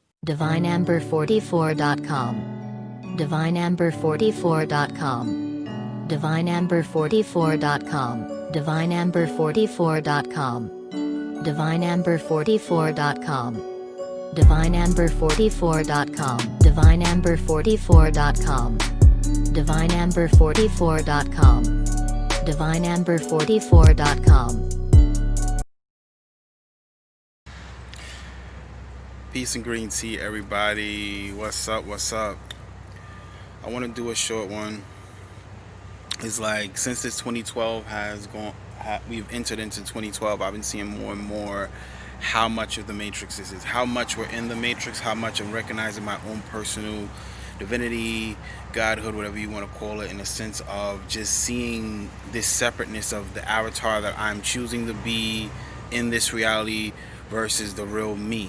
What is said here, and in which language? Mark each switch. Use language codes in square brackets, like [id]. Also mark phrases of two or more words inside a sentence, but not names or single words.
[en] DivineAmber44.com, DivineAmber44.com, DivineAmber44.com, DivineAmber44.com, DivineAmber44.com, DivineAmber44.com, DivineAmber44.com, DivineAmber44.com, DivineAmber44.com. Peace and green tea, everybody. What's up? What's up? I want to do a short one. It's like, since this 2012 has gone, we've entered into 2012, I've been seeing more and more how much of the Matrix this is, how much we're in the Matrix, how much I'm recognizing my own personal divinity, godhood, whatever you want to call it, in a sense of just seeing this separateness of the avatar that I'm choosing to be in this reality versus the real me.